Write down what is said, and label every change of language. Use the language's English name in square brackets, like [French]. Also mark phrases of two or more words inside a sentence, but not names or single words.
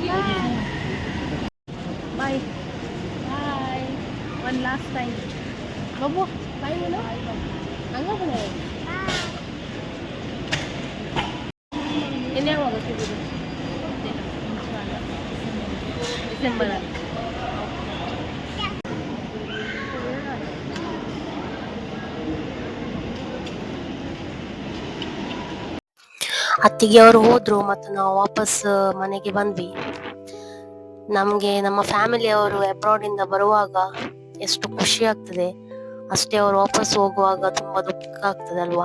[English] Bye. Bye. One last time. Babu, bye Munu. [Indonesian] Angga pun ya. Ini yang mau kasih dulu. Desember. [Kannada] ಅತ್ತಿಗೆ ಅವರು ಹೋದ್ರು ಮತ್ತು ನಾವು ವಾಪಸ್ ಮನೆಗೆ ಬಂದ್ವಿ. ನಮಗೆ ನಮ್ಮ ಫ್ಯಾಮಿಲಿಯವರು ಅಬ್ರಾಡ್ ಇಂದ ಬರುವಾಗ ಎಷ್ಟು ಖುಷಿ ಆಗ್ತದೆ, ಅಷ್ಟೇ ಅವರು ವಾಪಸ್ ಹೋಗುವಾಗ ತುಂಬಾ ದುಃಖ ಆಗ್ತದೆ ಅಲ್ವಾ.